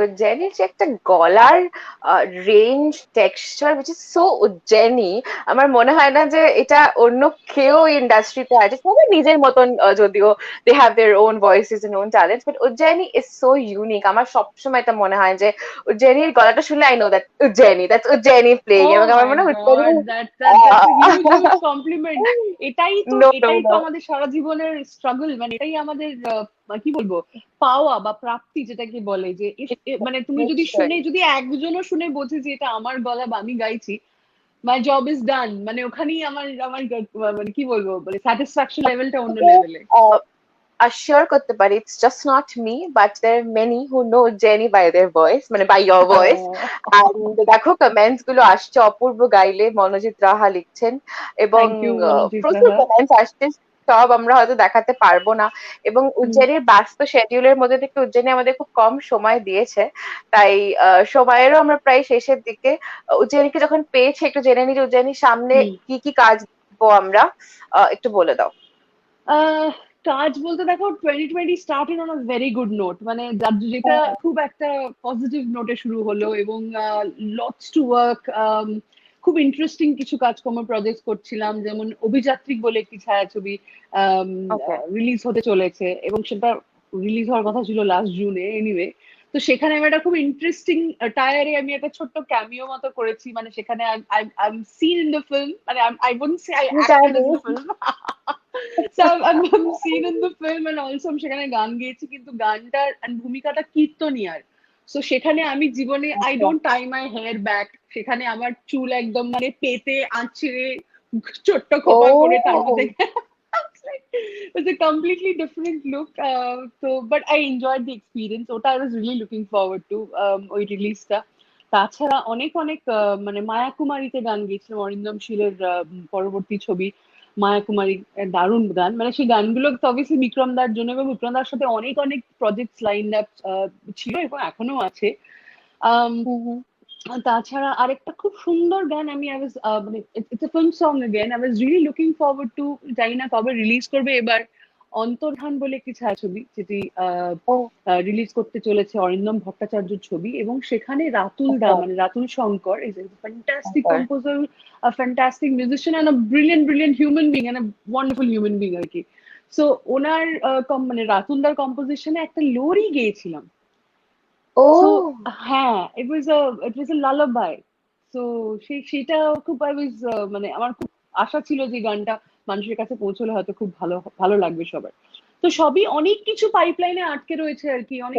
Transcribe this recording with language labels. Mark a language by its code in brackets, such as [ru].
[bn] উজ্জয়িনীর যে একটা গলার range, texture, [en] which is so Ujjayini, [bn] আমার মনে হয় না যে এটা অন্য কেউ ইন্ডাস্ট্রিতে আছে, সবাই নিজের মতন, যদিও [en] They have their own voices and own talents, but Ujjayini is so unique. [bn] আমার সবসময় এটা মনে হয় যে উজ্জয়িনীর গলাটা শুনলে [en] I know that Ujjayini, that's Ujjayini playing, [bn] এবং [en] Oh [bn] আমার [en] my [bn] মনে হয় Ujjayini [en] God, that's a huge huge compliment. [bn] এটাই তো, [en] no no [bn] এটাই তো [en] no, [bn] আমাদের সারা জীবনের স্ট্রাগল, মানে এটাই আমাদের কি বলবো, পাওয়া বা প্রাপ্তি যেটাকে বলে, যে মানে তুমি যদি নিশ্চয়ই। শুনে, যদি একজনও শুনে বোঝে যে এটা আমার গলা বা আমি গাইছি, [en] my job is done, [bn] মানে ওখানেই আমার আমার মানে কি বলবো, মানে স্যাটিসফ্যাকশন লেভেলটা অন্য লেভেলে। [en] assure [bn] করতে পারি, [en] it's just not me, but there are many who know Jenny by their voice, মানে by your voice. [bn] And দেখো কমেন্টস গুলো আসছে, অপূর্ব গাইলে মনোজিৎ রাহা লিখছেন, এবং [en] thank you Monojit [bn] প্রচুর রাহা। কমেন্টস আসছে, সব আমরা হয়তো দেখাতে পারবো না, এবং উজ্জয়িনীর ব্যস্ত শিডিউলের মধ্যে থেকে উজ্জয়িনী আমাদের খুব কম সময় দিয়েছে, তাই সময়েরও আমরা প্রায় শেষের দিকে। উজ্জয়িনীকে যখন পেয়েছি একটু জেনে নিই যে উজ্জয়িনীর সামনে কি কি কাজ দেখবো আমরা, একটু বলে দাও। আহ কাজ বলতে দেখো, [en] 2020 started on a very good note, [bn] মানে যেটা খুব একটা পজিটিভ নোটে শুরু হলো, এবং [en] lots to work, [bn] খুব ইন্টারেস্টিং কিছু কাজকর্ম প্রজেক্ট করছিলাম, যেমন অভিযাত্রী বলে একটি ছায়াছবি [en] Okay. [bn] রিলিজ হতে চলেছে, এবং সেটা রিলিজ হওয়ার কথা ছিল লাস্ট জুনে, এনিওয়ে। তো সেখানে আমি একটা খুব ইন্টারেস্টিং টায়ারে আমি একটা ছোট্ট ক্যামিও মতো করেছি, মানে সেখানে [en] I am seen in the film, [bn] মানে [en] I wouldn't say I acted [bn] জানি। [en] in the film. So I'm seen in the film, and also [bn] আমি সেখানে গান গেয়েছি, কিন্তু গানটার [en] and [bn] ভূমিকাটা কীর্তনিয়ার। সো সেখানে আমি জীবনে আই আচ্ছা। [en] don't tie my hair back, [bn] সেখানে আমার চুল একদম মানে পেতে আঁচড়ে ছোট্ট খোপা করে তার ও, [en] মধ্যে it's a completely different look. But I enjoyed the experience. ওটা I was really looking forward to [bn] ওই রিলিজটা। তাছাড়া অনেক অনেক মানে মায়া কুমারীতে গান গেয়েছিলাম, অরিন্দম শীলের পরবর্তী ছবি মায়া কুমারী, দারুণ গান, মানে সেই গানগুলো তো অবভিয়াসলি বিক্রম দার জন্য, এবং বিক্রম দার সাথে অনেক অনেক প্রজেক্ট লাইন আপ ছিল এবং এখনো আছে। আম, হুম হুম। তাছাড়া আরেকটা খুব সুন্দর গান আমি মানে [en] it's a film song again, I was really looking forward to, [bn] জানি না কবে রিলিজ করবে এবার, অন্তর্ধান বলে একটি ছায়াছবি, যেটি ও, রিলিজ করতে চলেছে অরিন্দম ভট্টাচার্যর ছবি, এবং সেখানে রাতুল দা, আচ্ছা, [en] মানে Ratul Shankar is a fantastic [bn] আচ্ছা। [en] composer, a fantastic musician and a brilliant human being and a wonderful human being [bn] আর কি। সো ওনার মানে রাতুলদার কম্পোজিশনে একটা লোরি গেয়েছিলাম। [en] so [bn] ও, [en] হ্যাঁ, it was a lullaby. [bn] সো সেটা খুব [en] I was, [bn] মানে আমার খুব আশা ছিল যে গানটা মানুষের কাছে পৌঁছলে হয়তো খুব ভালো ভালো লাগবে সবার। তো সবই অনেক কিছু পাইপলাইনে আটকে রয়েছে আর কি, অনেক